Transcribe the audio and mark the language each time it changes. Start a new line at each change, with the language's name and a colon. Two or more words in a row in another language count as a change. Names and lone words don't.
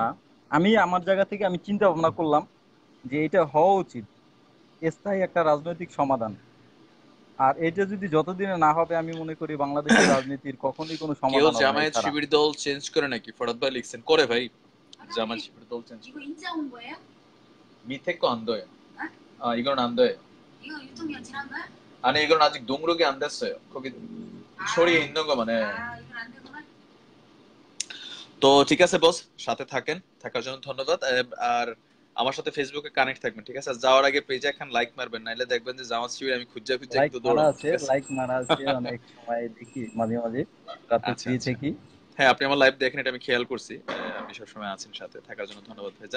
Bangla: আমি আমার জায়গা থেকে আমি চিন্তা ভাবনা করলাম যে এটা হওয়া উচিত স্থায়ী একটা রাজনৈতিক সমাধান, আর এটা যদি যতদিনে না হবে আমি মনে করি বাংলাদেশের রাজনীতির কখনোই কোনো কেউ সমাধান হবে না জামায়াত এছাড়া। শিবির দল চেঞ্জ করে নাকি? ফরাদ ভাই লিখছেন করে ভাই, জামায়াত শিবির দল চেঞ্জ
Korean: 이거
Bangla: করে
Korean: 인자 온 거예요? 밑에 거 안 더요. 어? 이건 안 더요. 이거 유통기한 지난 거야? 아니 이건 아직 등록이 안 됐어요. 거기 소리에 있는 거만 해. 이건 안 되구나.
Bangla: তো ঠিক আছে বস, সাথে থাকার জন্য ধন্যবাদ। আর আমার সাথে ফেসবুকে কানেক্ট থাকবেন, ঠিক আছে? আর যাওয়ার আগে পেজে এখন লাইক মারবেন, নাইলে দেখবেন যে জামাত শিবির আমি খুঁজে লাইক একটু মারা দৌড়াবো, আছে, ঠিক আছে? লাইক মারা আছে, অনেক সময় দেখি মাঝে মাঝে রাতে আচ্ছা ফ্রি আচ্ছা, থাকি। হ্যাঁ আপনি আমার লাইভ দেখেন, এটা আমি খেয়াল করছি। আপনি সবসময় আছেন সাথে, থাকার জন্য ধন্যবাদ ভাইজান।